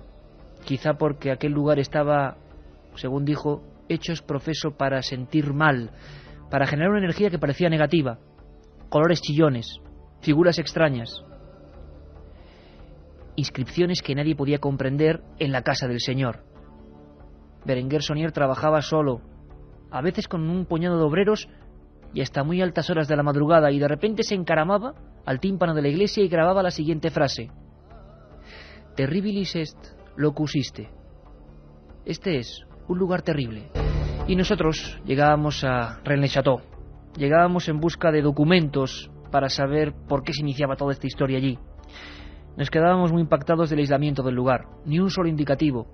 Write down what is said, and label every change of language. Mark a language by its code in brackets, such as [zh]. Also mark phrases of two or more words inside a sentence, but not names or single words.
[es] Quizá porque aquel lugar estaba, según dijo, hechos profeso para sentir mal, para generar una energía que parecía negativa, colores chillones, figuras extrañas, inscripciones que nadie podía comprender en la casa del Señor. Berenguer Saunier trabajaba solo, a veces con un puñado de obreros y hasta muy altas horas de la madrugada, y de repente se encaramaba al tímpano de la iglesia y grababa la siguiente frase: [la] Terribilis est locus iste. [es] Este es un lugar terrible. Y nosotros llegábamos a Rennes-le-Château. Llegábamos en busca de documentos para saber por qué se iniciaba toda esta historia allí. Nos quedábamos muy impactados del aislamiento del lugar, ni un solo indicativo.